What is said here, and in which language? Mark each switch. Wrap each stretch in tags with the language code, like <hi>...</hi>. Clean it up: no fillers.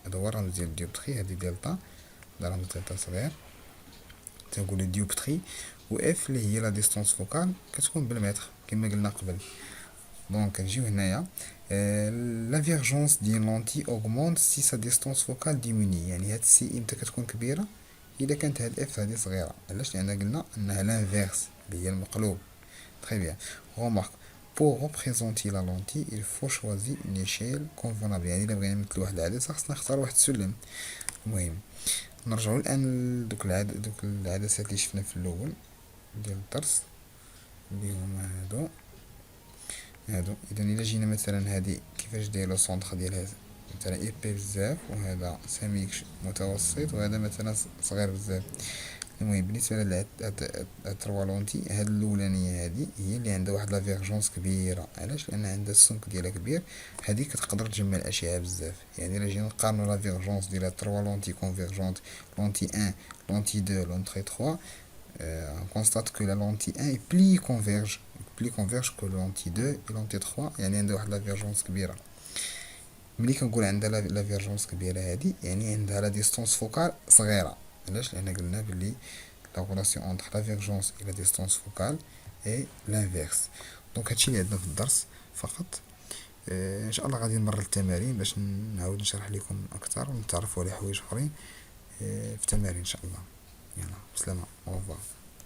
<ar>هذا هو الرمز ديال الديوبتري هادي دلتا هذا رمز دلتا صغير تنقولو ديوبتري و اف اللي هي لا ديستانس فوكال كتكون بالمتر كما قلنا قبل. دونك نجيو هنايا لا فيرجونس ديال لونتي اوغمونت سي سا ديستانس فوكال ديموني يعني هاد سي امتى كتكون كبيره اذا كانت هاد اف هادي صغيره. علاش؟ لان قلنا انها لانفيرس اللي هي المقلوب.</ar> <fr>très bien remarque pour représenter la lentille il faut choisir une échelle convenable</fr> <ar>يعني الا بغينا نمثلو واحد العدسه خصنا نختار واحد السلم. المهم نرجعوا الان دوك العدسات اللي شفنا في الاول ديال الدرس اللي هما هادو هادو. اذا الا جينا مثلا هادي كيفاش داير سونطخ ديالها، مثلا ايبي بزاف، وهذا سميك متوسط، وهذا مثلا صغير بزاف. المهم بالنسبه لهاد التروا لونتي، هاد الاولانيه هادي هي اللي عندها واحد لافيرجونس كبيره. علاش؟ لان عندها السمك ديالها كبير. هادي كتقدر تجمع الاشعه بزاف. يعني الا جينا نقارنو لافيرجونس ديال التروا لونتي كونفيرجونت، لونتي 1، لونتي 2، لونتي 3،</ar> <fr>on constate que la lentille 1 est plus converge que la lentille 2 et la lentille 3.</fr> <ar>يعني عندها واحد لافيرجونس كبيره. ملي كنقول عندها لافيرجونس كبيره هادي، يعني عندها لا ديستونس فوكال صغيره. علاش؟ لان قلنا بلي لا غولاسيون اونتر لافيرجونس</ar> <fr>et la distance focale est l'inverse.</fr> <ar>دونك هادشي اللي عندنا في الدرس فقط. ان شاء الله غادي نمر التمارين باش نعاود نشرح لكم اكثر ونتعرفوا على حوايج اخرين في التمارين ان شاء الله. يلا بسلامه،</ar> <fr>au revoir.</fr>